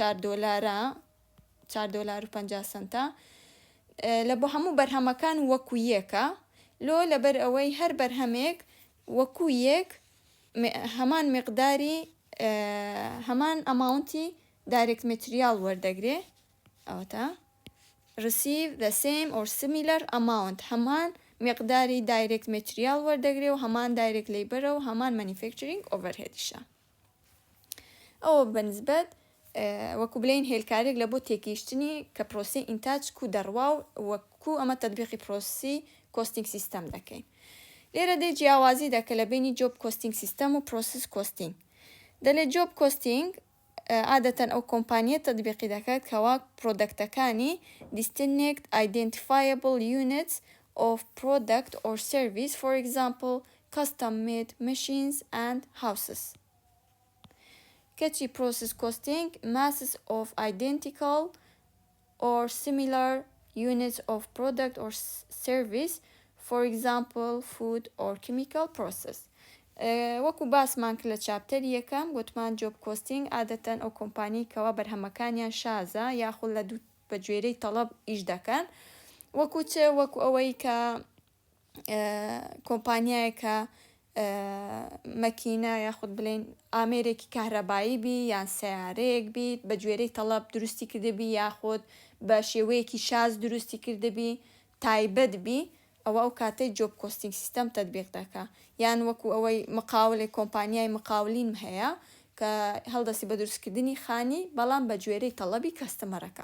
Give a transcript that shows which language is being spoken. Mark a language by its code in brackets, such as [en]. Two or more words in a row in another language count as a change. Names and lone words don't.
[ckb] $4.50 لە بۆ هەموو بەرهەمەکان وەکو یەکە، لۆ لەبەر ئەوەی هەر بەرهەمێک وەکو یەک هەمان مقداری هەمان ئەماونتی [en] direct material [ckb] وەردەگرێ، ئەوەتە [en] receive the same or similar amount، [ckb] هەمان مقداری [en] direct material [ckb] وەردەگرێ و هەمان [en] direct labor [ckb] و هەمان [en] manufacturing overheadشە. [ckb] ئەوە بەنسبەت وەکو بڵێن هێلکارێک لە بۆ تێگەیشتنی کە پرۆسی ئینتاج کو دەڕوا و وەکو ئەمە تەطبیقی [en] process costing system [ckb] دەکەین. لێرە دێ جیاوازی دەکە لە بینی [en] job costing system [ckb] و [en] process costing. [ckb] دەڵێ جۆب کۆستینگ عادەتەن ئەو کۆمپانیە تەطبیقی دەکات کەوا پرۆدەکتەکانی [en] distinct identifiable units of product or service, for example, custom-made machines and houses. Catchy process costing, masses of identical or similar units of product or service, for example, food or chemical process. [ckb] وەکو باسمان کرد لە چاپتەر یەکەم گوتمان [en] job costing [ckb] عادەتەن ئەو کۆمپانی کەوا بەرهەمەکانیان شازە یاخود لە دوو بە گوێرەی تەڵەب ئیش دەکەن وەکو چێ وەکو ئەوەی کە کۆمپانیایەکە مەکینە یاخود بڵێن ئامێرێکی کارەبایی بی یان سیارەیەک بیت بە گوێرەی تەڵەب دروستی کردبی یاخود بە شێوەیەکی شاز دروستی کردبی تایبەت بی ئەوە ئەو کاتەی [en] job costing system [ckb] تەطبیق دەکا یان وەکو ئەوەی مقاولێک کۆمپانیای مقاولین هەیە کە هەڵدەستی بە دروستکردنی خانی بەڵام بە گوێرەی تەڵەبی کەستەمەرەکە.